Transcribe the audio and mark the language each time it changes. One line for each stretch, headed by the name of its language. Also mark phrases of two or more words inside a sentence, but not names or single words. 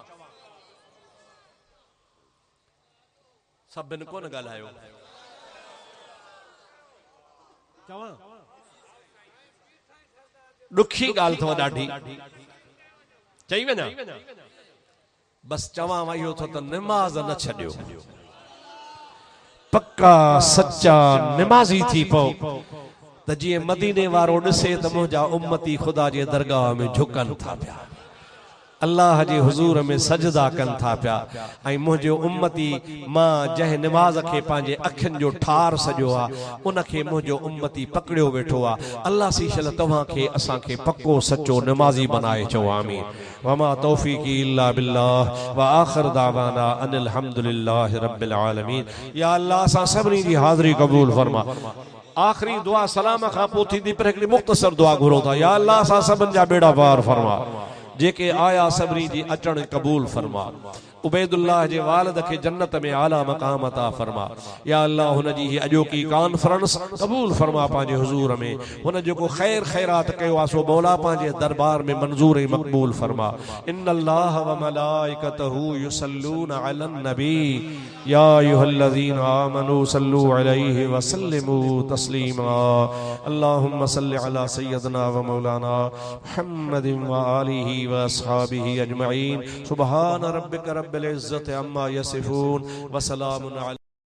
Sindhi: सभिनि कोन ॻाल्हायो, ॾुखी ॻाल्हि अथव ॾाढी, चई वञा बस चवां वही हो तो नमाज न छॾियो, पक्का सच्चा नमाज़ी थी पओ त जीअं मदीने वारो ॾिसे त मुंहिंजा उम्मती खुदा जे दरगाह में झुकनि था पिया, अल्लाह जे हुजूर में सजदा कनि था पिया। ऐं मुंहिंजो उम्मती मां जंहिं नमाज़ खे पंहिंजे अखियुनि जो ठार सॼो आहे उनखे मुंहिंजो उम्मती पकड़ियो वेठो आहे। अल्लाह सीशल तव्हांखे असांखे पक्को सच्चो नमाज़ी बनाए चओ आमीन।
Arabic: وما توفيقي إلا بالله وآخر دعوانا أن الحمد لله رب العالمين. يا الله
Sindhi: असां सभिनी जी हाज़री क़बूल फरमा। आखिरी दुआ सलाम खां पोइ थींदी, पर हिकिड़ी मुख़्तसर दुआ घुरो था।
Arabic: يا الله
Sindhi: असां सभिनि जा बेड़ा पार फरमा, जेके आया सभिनी जी अचण कबूल फरमा। उबैदुल्लाह जे वालिद खे जन्नत में आला मकाम अता फरमा।
Arabic: يا الله
Sindhi: हुन जी अॼोकी कॉन्फ्रेंस कबूल फरमा पंहिंजे हुजूर में। हुन जेको खैर खैरात कयो आहे सो मौला पंहिंजे दरबार में मंजूर ऐं मक़बूल फरमा।
Arabic: إن الله وملائكته يصلون على النبي يا أيها الذين آمنوا صلوا عليه وسلموا تسليما. اللهم صل على سيدنا ومولانا محمد وآله وأصحابه أجمعين. سبحان ربك رب العزة عما يصفون وسلام